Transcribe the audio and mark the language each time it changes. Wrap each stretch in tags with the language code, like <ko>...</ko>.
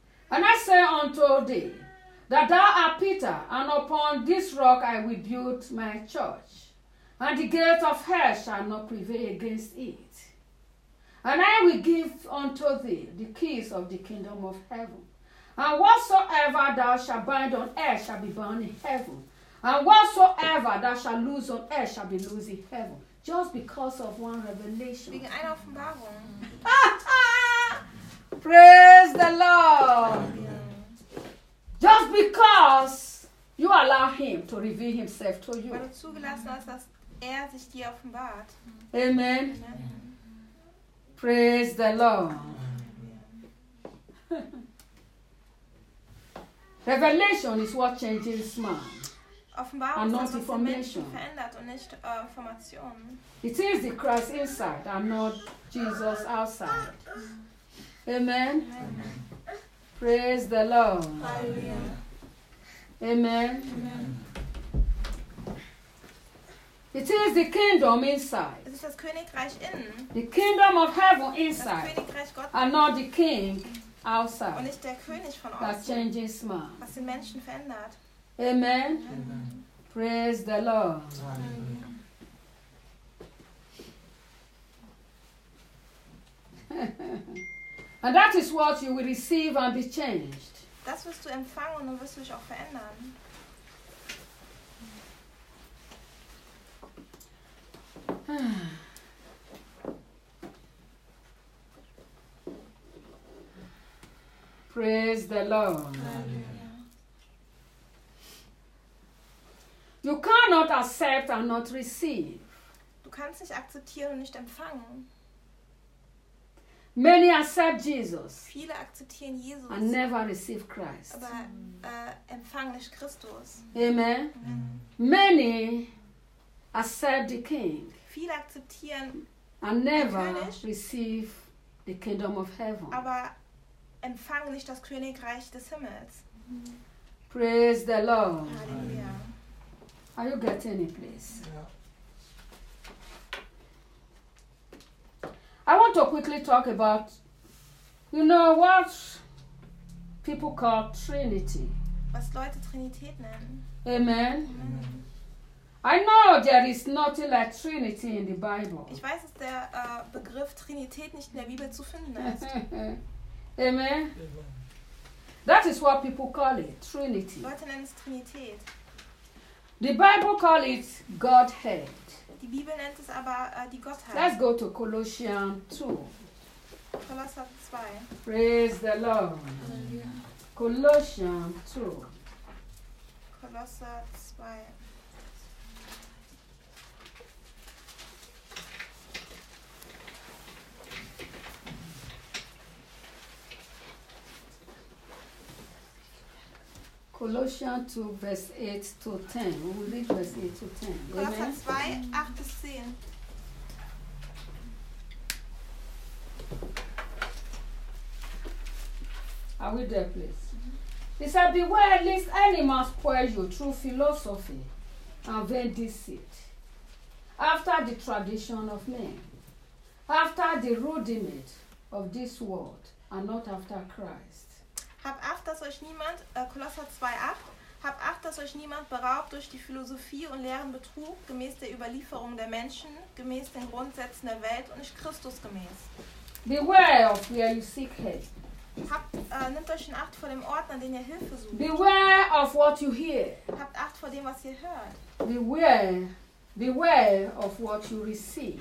<en>And I say unto thee, that thou art Peter, and upon this rock I will build my church, and the gate of hell shall not prevail against it. And I will give unto thee the keys of the kingdom of heaven. And whatsoever thou shalt bind on earth shall be bound in heaven. And whatsoever thou shalt loose on earth shall be loosed in heaven. Just because of one revelation.</en> <de>Wegen einer Offenbarung.</de> <en>Praise the Lord. Just because you allow him to reveal himself to you.</en> <de>Weil du zugelassen hast, dass sich dir offenbart.</de> <en>Amen. Amen. Praise the Lord. Revelation is what changes man.</en> <de>Offenbarung</de> <en>and not information.</en> <de>Verändert und nicht, Information.</de> <en>It is the Christ inside and not Jesus outside. Amen. Amen. Praise the Lord. Hallelujah. Amen. Amen. It is the kingdom inside.</en> <de>Es ist das Königreich innen.</de> <en>The kingdom of heaven inside.</en> <de>Das Königreich Gottes.</de> <en>And not the king outside.</en> <de>Und nicht der König von</de> <en>außen. That changes man.</en> <de>Was den Menschen verändert.</de> <en>Amen. Amen. Praise the Lord. And that is what you will receive and be changed.</en> <de>Das wirst du empfangen und wirst du dich auch verändern.</de> <en>Praise the Lord. Hallelujah. You cannot accept and not receive.</en> <de>Du kannst nicht akzeptieren und nicht empfangen.</de> <en>Many accept Jesus.</en> <de>Viele akzeptieren Jesus.</de> <en>And never receive Christ.</en> <de>Aber empfangen nicht Christus.</de> <en>Amen. Mm. Many accept the King.</en> <de>Viele akzeptieren</de> <en>and never receive the kingdom of heaven.</en> <de>Aber empfangen nicht das Königreich des Himmels.</de> <en>Mm. Praise the Lord. Hallelujah. Are you getting it, please? Yeah. I want to quickly talk about, you know, what people call Trinity.</en> <de>Was Leute Trinität nennen.</de> <en>Amen. Amen. I know there is nothing like Trinity in the Bible.</en> <de>Ich weiß, dass der Begriff Trinität nicht in der Bibel zu finden ist.</de> <en>Amen. Amen. That is what people call it, Trinity.</en> <de>Leute nennen es Trinität.</de> <en>The Bible call it Godhead.</en> <de>Die Bibel nennt es aber die Gottheit.</de> <en>Let's go to Colossians 2. Colossians 2. Praise the Lord. Hallelujah. Colossians 2. Colossians 2. Colossians 2, verse 8 to 10. We will read verse 8 to 10. Colossians 2, 8 to 10. Are we there, please? Mm-hmm. It says, beware lest any man spoil you through philosophy and vain deceit, after the tradition of men, after the rudiment of this world, and not after Christ.</en> <de>Hab Acht, dass euch niemand, Kolosser 2, 8, hab Acht, dass euch niemand beraubt durch die Philosophie und leeren Betrug, gemäß der Überlieferung der Menschen, gemäß den Grundsätzen der Welt und nicht Christus gemäß.</de> <en>Beware of where you seek help.</en> <de>Nehmt euch in Acht vor dem Ort, an dem ihr Hilfe sucht.</de> <en>Beware of what you hear.</en> <de>Habt Acht vor dem, was ihr hört.</de> <en>Beware of what you receive.</en>